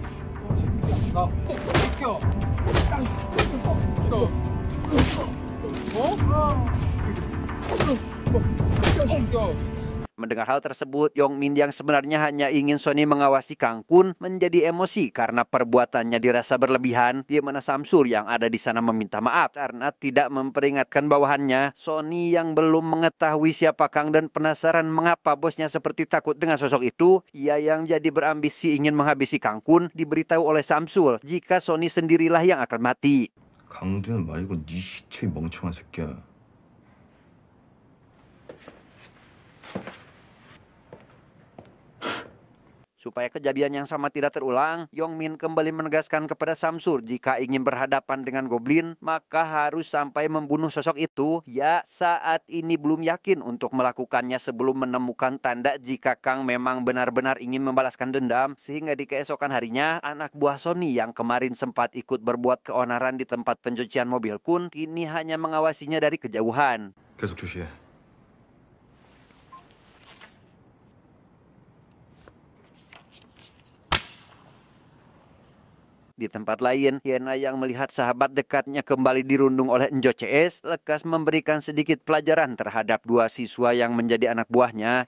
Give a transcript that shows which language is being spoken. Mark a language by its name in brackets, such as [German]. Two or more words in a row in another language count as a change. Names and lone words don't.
[Indonesian] Mendengar hal tersebut, Yongmin yang sebenarnya hanya ingin Sony mengawasi Kang pun menjadi emosi karena perbuatannya dirasa berlebihan, di mana Samsul yang ada di sana meminta maaf karena tidak memperingatkan bawahannya. Sony yang belum mengetahui siapa Kang dan penasaran mengapa bosnya seperti takut dengan sosok itu, ia yang jadi berambisi ingin menghabisi Kang pun diberitahu oleh Samsul jika Sony sendirilah yang akan mati. [Korean] 강두현 말고 네 시체 멍청한 새끼야. [Indonesian] Supaya kejadian yang sama tidak terulang, Yongmin kembali menegaskan kepada Samsul jika ingin berhadapan dengan Goblin, maka harus sampai membunuh sosok itu. Ya, saat ini belum yakin untuk melakukannya sebelum menemukan tanda jika Kang memang benar-benar ingin membalaskan dendam. Sehingga di keesokan harinya, anak buah Sony yang kemarin sempat ikut berbuat keonaran di tempat pencucian mobil pun kini hanya mengawasinya dari kejauhan. [Korean] 계속 주시해. [Indonesian] Di tempat lain, Yena yang melihat sahabat dekatnya kembali dirundung oleh Enjo CS lekas memberikan sedikit pelajaran terhadap dua siswa yang menjadi anak buahnya.